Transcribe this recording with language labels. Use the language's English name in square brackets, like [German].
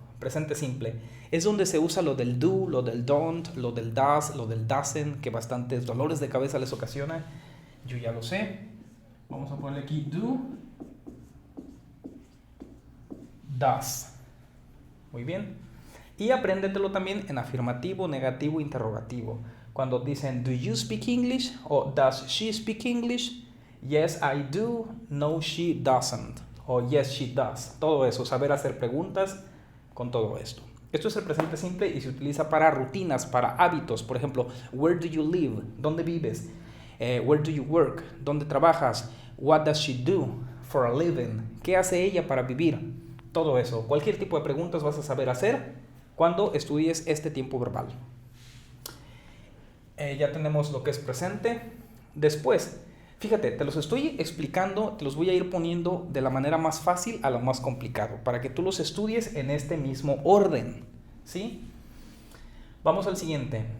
[Spanish] Presente simple es donde se usa lo del do, lo del don't, lo del does, lo del doesn't, que bastantes dolores de cabeza les ocasiona. Yo ya lo sé. Vamos a ponerle aquí do, does. Muy bien. Y apréndetelo también en afirmativo, negativo, interrogativo. Cuando dicen, [English] do you speak English? O does she speak English? Yes, I do. No, she doesn't. [Spanish] O [English] yes, she does. [Spanish] Todo eso, saber hacer preguntas con todo esto. Esto es el presente simple y se utiliza para rutinas, para hábitos. Por ejemplo, [English] where do you live? [Spanish] ¿Dónde vives? [English] Where do you work? [Spanish] ¿Dónde trabajas? [English] What does she do for a living? [Spanish] ¿Qué hace ella para vivir? Todo eso. Cualquier tipo de preguntas vas a saber hacer cuando estudies este tiempo verbal. Ya tenemos lo que es presente. Después, fíjate, te los estoy explicando, te los voy a ir poniendo de la manera más fácil a lo más complicado, para que tú los estudies en este mismo orden, ¿sí? Vamos al siguiente.